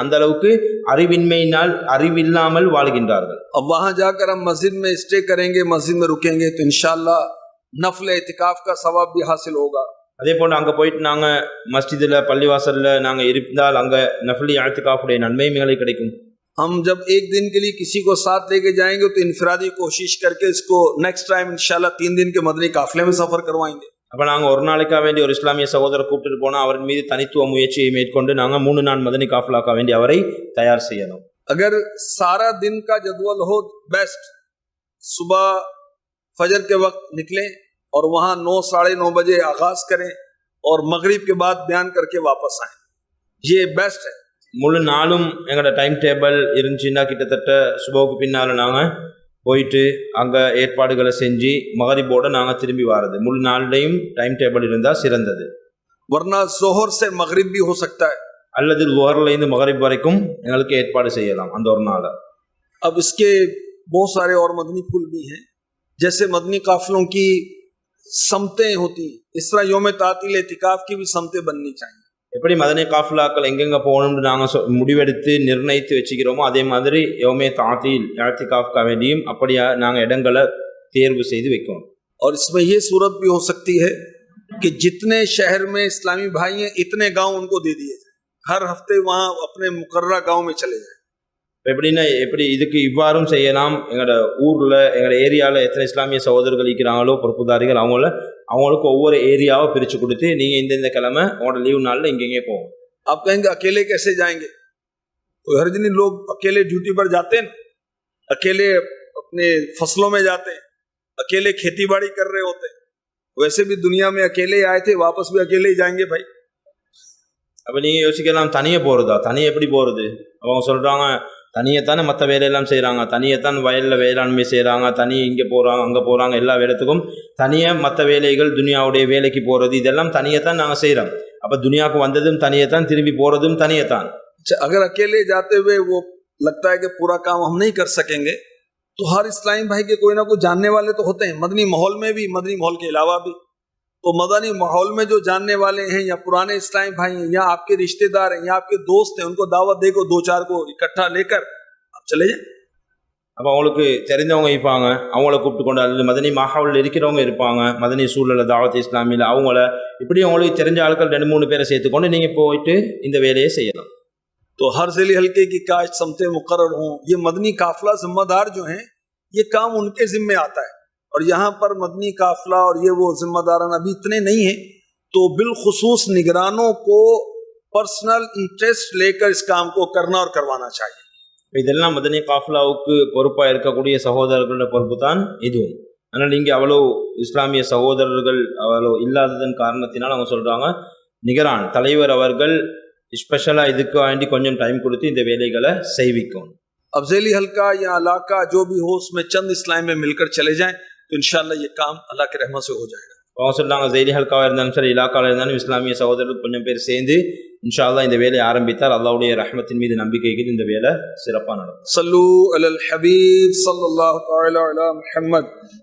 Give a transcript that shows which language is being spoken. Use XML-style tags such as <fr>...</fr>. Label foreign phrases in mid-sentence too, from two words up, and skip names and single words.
<ta>அந்த அளவுக்கு அறிவின்மையினால் அறிவில்லாமல் வாழ்கின்றார்கள்.</ta> <hi>अब वहां जाकर हम मस्जिद में स्टे करेंगे, मस्जिद में रुकेंगे तो इंशाअल्लाह नफल इतिकाफ का सवाब भी हासिल होगा.</hi> <ta>அதே போன்று அங்கே போயிட்டு நாங்கள் மஸ்ஜிதில், பள்ளிவாசலில் நாங்கள் இருந்தால் அங்கே நஃபிலி இஅ்திகாஃபுடைய நன்மைகளை கிடைக்கும்.</ta> <hi>हम जब एक दिन के लिए किसी को साथ लेके जाएंगे तो इनफरादी कोशिश करके इसको</hi> <en>next time</en> <hi>इंशाल्लाह 3 दिन के मदनी काफिले में सफर करवाएंगे.</hi> <ta>அப்போ நாங்கள் ஒரு நாளைக்காக வேண்டிய ஒரு இஸ்லாமிய சகோதரர் கூப்பிட்டு போனால் அவரின் மீது தனித்துவ முயற்சியை மேற்கொண்டு நாங்கள் 3 நாள் மதனி காஃபிலாக்க வேண்டி அவரை தயார் செய்யணும்.</ta> <hi>अगर सारा दिन का जदवल हो, बेस्ट सुबह फजर के वक्त निकलें और वहां 9, 9:30 बजे आगाज करें और मगरिब के बाद बयान करके वापस आए. ये बेस्ट है.</hi> <ta>முழு நாளும் எங்களோட</ta> <en>time table</en> <ta>இருந்துச்சுன்னா கிட்டத்தட்ட சுபவுக்கு பின்னால் நாங்கள் போயிட்டு அங்கே ஏற்பாடுகளை செஞ்சு மகரிபோடு நாங்கள் திரும்பி வர்றது. முழு நாள்லையும்</ta> <en>time table</en> <ta>இருந்தால் சிறந்தது.</ta> <hi>वरना जोहर से मगरिब भी हो सकता है.</hi> <ta>அல்லது லுஹர்லேருந்து மகரிப் வரைக்கும் எங்களுக்கு ஏற்பாடு செய்யலாம் அந்த ஒரு நாளை.</ta> <hi>अब इसके बहुत सारे और मदनी फूल भी हैं. जैसे मदनी काफिलों की समतें होती हैं, इस तरह योम तातील इतिकाफ की भी समतें बननी चाहिए.</hi> <ta>எப்படி மதனி காஃபிலாக்கள் எங்கெங்கே போகணும்னு நாங்கள் முடிவெடுத்து நிர்ணயித்து வச்சுக்கிறோமோ அதே மாதிரி யௌமே தாத்தில் இஅ்திகாஃப்க்கு வேண்டியும் அப்படியா நாங்கள் இடங்களை தேர்வு செய்து வைக்கணும்.</ta> <hi>और इसमें ये सूरत भी हो सकती है कि जितने शहर में इस्लामी भाई हैं इतने गांव उनको दे दिए जाए, हर हफ्ते वहां अपने मुकर्ररा गांव में चले जाए.</hi> <ta>எப்படின்னா எப்படி இதுக்கு இவ்வாறும் செய்யலாம். எங்களோட ஊரில், எங்களோட ஏரியாவில் எத்தனை இஸ்லாமிய சகோதரர்கள் இருக்கிறாங்களோ, பொறுப்புதாரிகள், அவங்களுக்கு ஒவ்வொரு ஏரியாவை பிரித்து கொடுத்து நீங்கள் இந்த கிழமை உங்களோட லீவ் நாளில் இங்கெங்கே போகும்.</ta> <hi>आप कहेंगे अकेले कैसे जाएंगे? कोई हर दिन लोग अकेले ड्यूटी पर जाते हैं, अकेले अपने फसलों में जाते हैं, अकेले खेती बाड़ी कर रहे होते हैं. वैसे भी दुनिया में अकेले आए थे, वापस भी अकेले ही जाएंगे भाई.</hi> <ta>அப்போ நீங்கள் யோசிக்கலாம், தனியாக போகிறதா, தனியாக எப்படி போகிறது? அவங்க சொல்கிறாங்க தனியைத்தானே மற்ற வேலையெல்லாம் செய்கிறாங்க, தனியைத்தான் வயலில் வேளாண்மை செய்கிறாங்க, தனி இங்கே போகிறாங்க அங்கே போகிறாங்க, எல்லா வேலைத்துக்கும் தனியாக மற்ற வேலைகள் துனியாவுடைய வேலைக்கு போகிறது இதெல்லாம் தனியைத்தான் நாங்கள் செய்கிறோம். அப்போ துனியாவுக்கு வந்ததும் தனியைத்தான், திரும்பி போகிறதும் தனியைத்தான்.</ta> <hi>अगर अकेले जाते हुए वो लगता है कि पूरा काम हम नहीं कर सकेंगे, तो हर इस्लामी भाई के कोई ना कोई जानने वाले तो होते हैं, मदनी माहौल में भी, मदनी माहौल के अलावा भी। तो मदनी माहौल में जो जानने वाले हैं या पुराने इस्लामी भाई हैं या आपके रिश्तेदार हैं या आपके दोस्त हैं, उनको दावत देको, 2-4 को इकट्ठा लेकर आप चले जाए।</hi> <ta>அப்போ அவங்களுக்கு தெரிஞ்சவங்க இருப்பாங்க, அவங்கள கூப்பிட்டு கொண்டு, அல்லது மதனி மாஹாவில் இருக்கிறவங்க இருப்பாங்க, மதனி சூழலில் தாவத் இஸ்லாமியில் அவங்கள இப்படி அவங்களுக்கு தெரிஞ்ச ஆட்கள் 2-3 பேரை சேர்த்துக்கொண்டு நீங்கள் போயிட்டு இந்த வேலையை செய்யலாம்.</ta> <hi>तो हर ज़िले हल्के की काश समते मुकर्रर हों, ये मदनी काफिला जिम्मेदार जो हैं ये काम उनके जिम्मे आता है। और यहाँ पर मदनी काफिला और ये वो जिम्मेदारान अभी इतने नहीं हैं, तो बिलखुसूस निगरानों को</hi> <en>personal interest</en> <hi>लेकर इस काम को करना और करवाना चाहिए।</hi> <ta>இதெல்லாம் மதனி காஃபிலாவுக்கு பொறுப்பாக இருக்கக்கூடிய சகோதரர்களோட பொறுப்பு தான் இதுவும். ஆனால் இங்கே அவ்வளோ இஸ்லாமிய சகோதரர்கள் அவ்வளோ இல்லாததன் காரணத்தினால் அவங்க சொல்கிறாங்க, நிகரான் தலைவர் அவர்கள் ஸ்பெஷலாக இதுக்கு வேண்டி கொஞ்சம் டைம் கொடுத்து இந்த வேலைகளை செய்விக்கும்.</ta> <hi>अब ज़ेली हल्का या इलाका जो भी हो उसमें चंद इस्लाम में मिलकर चले जाएं तो इंशाअल्लाह ये काम अल्लाह के रहमत से हो जाएगा.</hi> <ta>அவங்க சொல்கிறாங்க, ஜெய்லி ஹல்காவாக இருந்தாலும் சரி, இலாக்காவில் இருந்தாலும் இஸ்லாமிய சகோதரர்கள் கொஞ்சம் பேர் சேர்ந்து</ta> <ar>إن شاء الله</ar> <ta>இந்த வேலையை ஆரம்பித்தார். அல்லாஹ்வுடைய ரஹ்மத்தின் மீது நம்பிக்கைக்கு இந்த வேலை சிறப்பாக நடக்கும்.</ta> <ar>صلوا على الحبيب صلى الله تعالى على محمد.</ar>